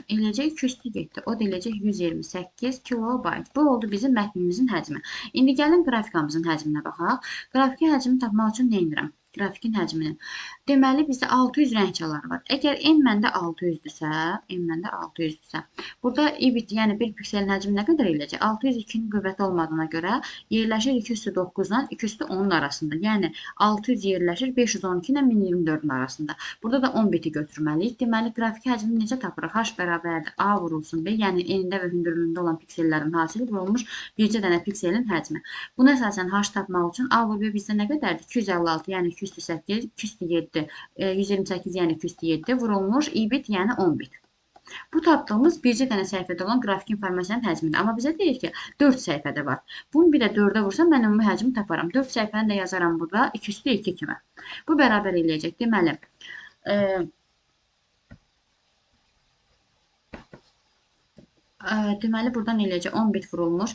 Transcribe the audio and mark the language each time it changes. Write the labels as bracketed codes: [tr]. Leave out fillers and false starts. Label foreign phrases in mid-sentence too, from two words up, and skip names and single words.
[az] Eləyəcək 2 üstü 7. O da eləyəcək 128 kilobayt. Bu oldu bizim mətnimizin həcmi. İndi gəlin qrafikamızın həcminə baxaq. Grafiki həcmini tapmaq üçün nə edirəm? Qrafikin həcmini. Deməli, bizdə 600 rəng çaları var. Əgər n məndə 600-dürsə, burada i-bit, yəni bir pikselin həcmi nə qədər eləyəcək? 602-nin qüvvəti olmadığına görə yerləşir 2 üstü 9-dan 2 üstü 10-un arasında. Yəni, 600 yerləşir 512 ilə 1024-ün arasında. Burada da 10 biti götürməliyik. Deməli, qrafiki həcmini necə tapırıq? H bərabərdir A vurulsun B, yəni n-də və hündürlüyündə olan piksellərin hasili vurulmuş bircə dənə pikselin həcmi. Buna əsasən H tapmaq üçün A vur B bizdə nə qədərdir? 256, yəni 2 üstü 8, 2 üstü 7, 128, yəni 2 üstü 7 vurulmuş i-bit, yəni 10 bit. Bu tapdığımız bircə dənə səhifədə olan qrafik informasiyanın həcmidir. Amma bizə deyir ki, 4 səhifədə var. Bunu bir də 4-ə vursam, mən ümumi həcmi taparam. 4 səhifəni də yazaram burada 2 üstü 2 kimi. Bu bərabər eləyəcək. Deməli, buradan eləyəcək 10 bit vurulmuş.